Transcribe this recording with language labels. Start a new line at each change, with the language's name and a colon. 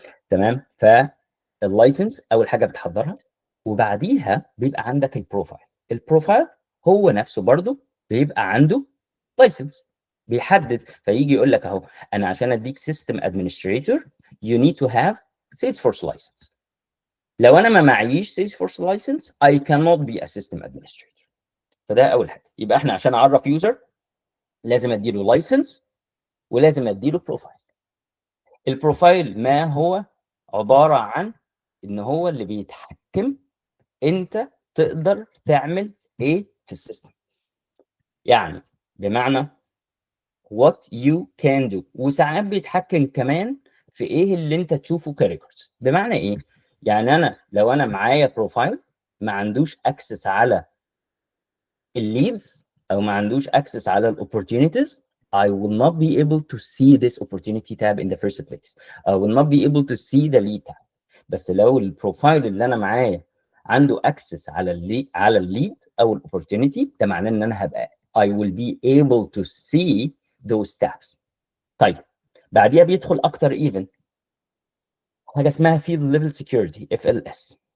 Arabic: تمام، فاللايسنس اول حاجه بتحضرها، وبعديها بيبقى عندك البروفايل. البروفايل هو نفسه برضو بيبقى عنده لايسنس بيحدد، فيجي يقول لك اهو انا عشان اديك سيستم ادمنستريتور
English: you need to have Salesforce license.
Arabic: لو انا ما معيش Salesforce license
English: I cannot be a system administrator.
Arabic: فده اول حاجه. يبقى احنا عشان اعرف يوزر لازم اديله لايسنس ولازم اديله بروفايل. البروفايل ما هو؟ عباره عن ان هو اللي بيتحكم انت تقدر تعمل ايه في السيستم، يعني بمعنى
English: what you can do،
Arabic: وساعات بيتحكم كمان في ايه اللي انت تشوفه كريكوردز. بمعنى ايه؟ يعني انا لو انا معايا بروفايل ما عندوش اكسس على الليدز او ما عندوش اكسس على الاوبورتونيتيز،
English: I will not be able to see this opportunity tab in the first place. I will not be able to see the lead tab.
Arabic: بس لو البروفايل اللي انا معايا عنده اكسس على الليد او الاوبورتونيتي، ده معناه ان انا هبقى
English: I will be able to see those tabs.
Arabic: طيب بعديها بيدخل اكتر ايفن حاجه اسمها field level security FLS.